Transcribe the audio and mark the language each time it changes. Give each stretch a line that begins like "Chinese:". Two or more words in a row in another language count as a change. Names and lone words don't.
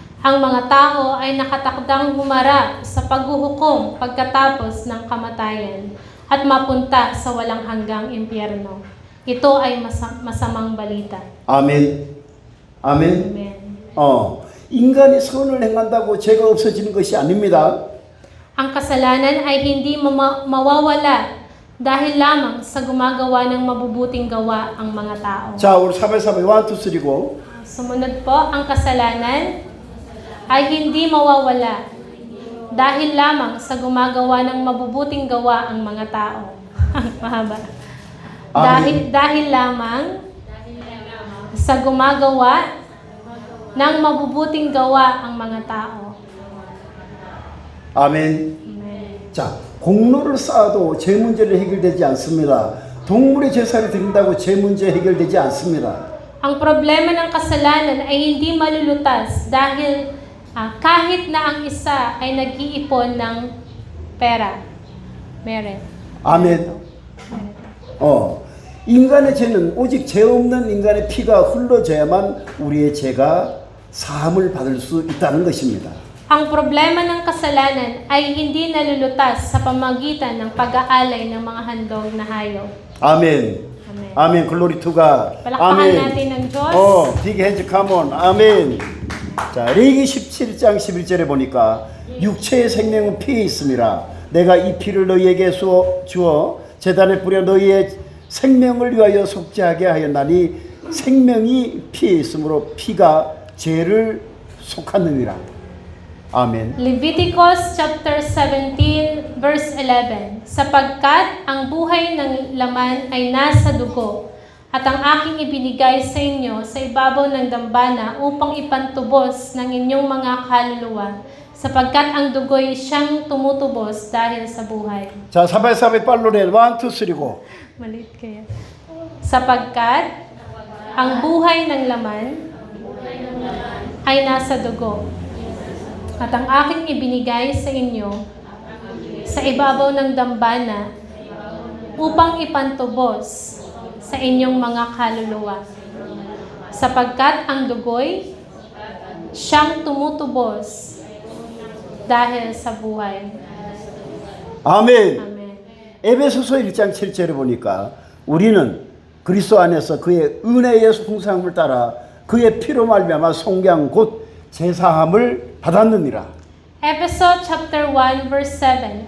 Filipino: Ang mga tao ay nakatakdang humarap sa paghuhukom pagkatapos ng kamatayan at mapunta sa walang hanggang impyerno. Ito ay masamang balita.
Korean: 아멘. 아멘.
Filipino: Amen.
Korean: 인간이 선을 행한다고 죄가 없어지는 것이 아닙니다.
Filipino: Ang kasalanan ay hindi mawawala dahil lamang sa gumagawa ng mabubuting gawa ang mga tao.
Korean: 자, 우리 사배사배 1, 2, 3고.
Filipino: Sumunod po, ang kasalanan ay hindi mawawala dahil lamang sa gumagawa ng mabubuting gawa ang mga tao. Mahaba. Dahil lamang sa gumagawa ng mabubuting gawa ang mga tao.
Korean: 아멘.
Filipino: Amen.
Korean: 자, 공로를 쌓아도 죄 문제는 해결되지 않습니다. 동물의 제사를 드린다고 죄 문제 해결되지 않습니다.
Filipino: Ang problema ng kasalanan ay hindi malulutas dahil kahit na ang isa ay nag-iipon ng pera. Merit.
Korean: 아멘. 인간의 죄는 오직 죄 없는 인간의 피가 흘러져야만 우리의 죄가 사함을 받을 수 있다는 것입니다.
Filipino: Ang problema ng kasalanan ay hindi nalulutas sa pamagitan ng pag-aalay ng mga handog na hayop.
Korean: 아멘.
Filipino: Amen.
Korean: 아멘.
English: glory to God.
Filipino: Palakpakan natin ng Diyos.
English: big hands come on. 아멘.
Korean: 자, 레위기 17장 11절에 보니까 육체의 생명은 피에 있습니다. 내가 이 피를 너희에게 주어 제단에 뿌려 너희의 생명을 위하여 속죄하게 하였나니 생명이 피에 있으므로 피가 죄를 속하느니라. 아멘.
English: Leviticus chapter 17 verse 11.
Filipino: Sapagkat ang buhay ng laman ay nasa dugo, at ang aking ibinigay sa inyo sa ibabaw ng dambana upang ipantubos ng inyong mga kaluluwa, sapagkat ang dugo'y siyang tumutubos dahil sa buhay.
Korean: 자, 사바사바 빨로레 1, 2, 3고.
Filipino: Malit kaya. Sapagkat ang buhay ng laman ay nasa dugo, at ang aking ibinigay sa inyo sa ibabaw ng dambana upang ipantubos sa inyong mga kaluluwa, sapagkat ang dugo'y siyang tumutubos dahil sa buhay.
Korean: 아멘.
Filipino: Amen.
Korean: 에베소서 1장 7절에 보니까 우리는 그리스도 안에서 그의 은혜의 풍성함을 따라 그의 피로 말미암아 속량 곧 제사함을 받았느니라.
English: Episode chapter 1 verse 7.